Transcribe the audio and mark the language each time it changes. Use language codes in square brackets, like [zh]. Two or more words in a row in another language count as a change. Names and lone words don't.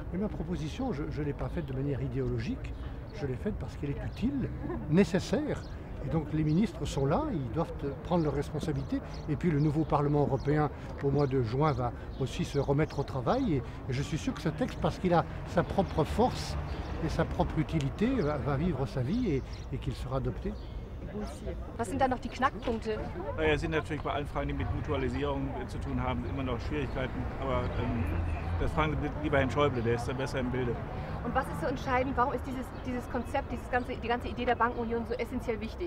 [fr] Et ma proposition, je ne l'ai pas faite de manière idéologique, je l'ai faite parce qu'elle est utile, nécessaire. Et donc les ministres sont là, ils doivent prendre leurs responsabilités. Et puis le nouveau Parlement européen, au mois de juin, va aussi se remettre au travail. Et je suis sûr que ce texte, parce qu'il a sa propre force et sa propre utilité, va vivre sa vie et qu'il sera adopté. [de] Was sind da noch die Knackpunkte? Naja, es sind natürlich bei allen Fragen, die mit Mutualisierung zu tun haben, immer noch Schwierigkeiten. Aber das fragen Sie lieber Herrn Schäuble, der ist da besser im Bilde. Und was ist so entscheidend? Warum ist dieses Konzept, die ganze Idee der Bankenunion so essentiell wichtig?